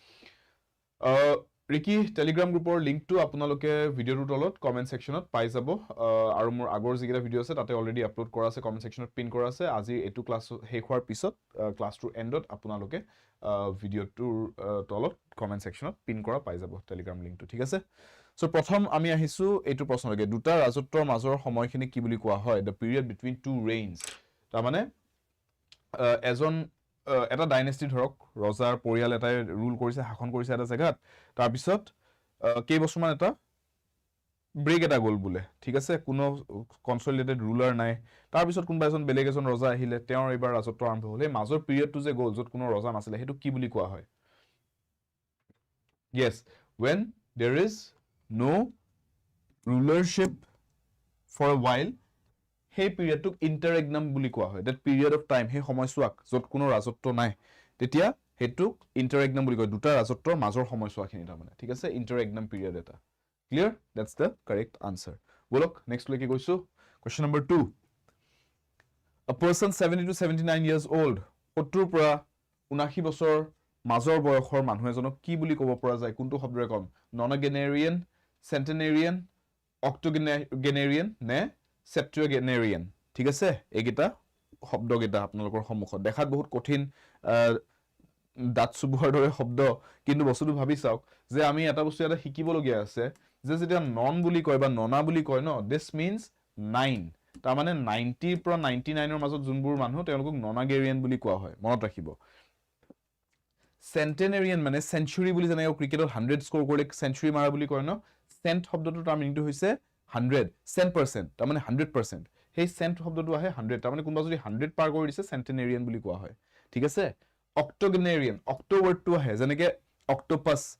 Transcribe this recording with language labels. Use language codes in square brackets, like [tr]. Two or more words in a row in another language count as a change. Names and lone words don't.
[as] ৰিকি টেলিগ্ৰাম গ্ৰুপৰ লিংকটো আপোনালোকে ভিডিওৰ তলত [en] comment section [as] পাই যাব আৰু মোৰ আগৰ যিকিটা ভিডিও আছে তাতে অলৰেডি আপলোড কৰা আছে [en] comment section [as] পিন কৰা আছে আজি এটো ক্লাস শেষ হোৱাৰ পিছত ক্লাসটোৰ এন্ডত আপোনালোকে ভিডিওটোৰ তলত [en] comment section [as] পিন কৰা পাই যাব টেলিগ্ৰাম লিংকটো ঠিক আছে সো প্ৰথম আমি আহিছো এটো প্ৰশ্নলৈকে দুটা ৰাজত্বৰ মাজৰ সময়খিনি কি বুলি কোৱা হয় [en] the period between two reigns [as] তাৰ মানে এজন এটা ডাইনেষ্টি ধৰক ৰজাৰ পৰিয়াল এটাই ৰুল কৰিছে শাসন কৰিছে এটা জায়গাত তাৰ পিছত কেই বছৰমান এটা ব্ৰেক এটা গল বুলে ঠিক আছে কোনো [en] consolidated ruler [as] নাই তাৰ পিছত কোনবা এজন বেলেগ এজন ৰজা আহিলে তেওঁৰ এবাৰ ৰাজত্ব আৰম্ভ হলে মাজৰ পিৰিয়ডটো যে গল যত কোনো ৰজা নাছিলে হেতু কি বুলি কোৱা হয় [en] yes when there is no rulership for a while [as] হে পিৰিয়ডটোক ইন্টাৰৰেগনাম বুলি কোৱা হয় [en] that period of time [as] হে সময়ছোৱাক যত কোনো ৰাজত্ব নাই তেতিয়া হেতুক ইন্টাৰৰেগনাম বুলি কয় দুটা ৰাজত্বৰ মাজৰ সময়ছোৱাখিনি তাৰ মানে ঠিক আছে ইন্টাৰৰেগনাম পিৰিয়ড এটা [en] clear that's the correct [as] answer বলক নেক্সট লৈকে গৈছো [en] question number 2 a person 70 to 79 years old [as] 70 পৰা 79 বছৰ মাজৰ বয়সৰ মানুহ এজনক কি বুলি ক'ব পৰা যায় কোনটো শব্দৰে কম [en] nonagenarian centenarian octogenarian [as] নে septuagenarian ঠিক আছে এইগিটা শব্দগিটা আপোনালোকৰ সন্মুখত দেখাত বহুত কঠিন দাঁত চুবোৱাৰ দৰে শব্দ কিন্তু বস্তুটো ভাবি চাওক যে আমি এটা বস্তু এটা শিকিবলগীয়া আছে যে যেতিয়া নন বুলি কয় বা ননা বুলি কয় ন [en] this means 9 [as] তাৰ মানে 90 পৰা 99 ৰ মাজত যোনবোৰ মানুহ তেওঁলোকক ননাগেৰিয়ান বুলি কোৱা হয় মনত ৰাখিব সেন্টেনেৰিয়ান মানে সেঞ্চুৰী বুলি জানে ক্ৰিকেটত 100 স্কোৰ কৰিলে সেঞ্চুৰী মাৰা বুলি কয় ন সেন্ট শব্দটোৰ তাৰ মিনিংটো হৈছে 100 100% তাৰ মানে 100% সেই সেন্ট শব্দটো আহে 100 তাৰ মানে কোনবা যদি 100 পাৰ কৰি দিছে সেন্টেনেৰিয়ান বুলি কোৱা হয় ঠিক আছে অক্টোগেনেৰিয়ান [en] octo word [as] আহে যেনেকে অক্টোপাস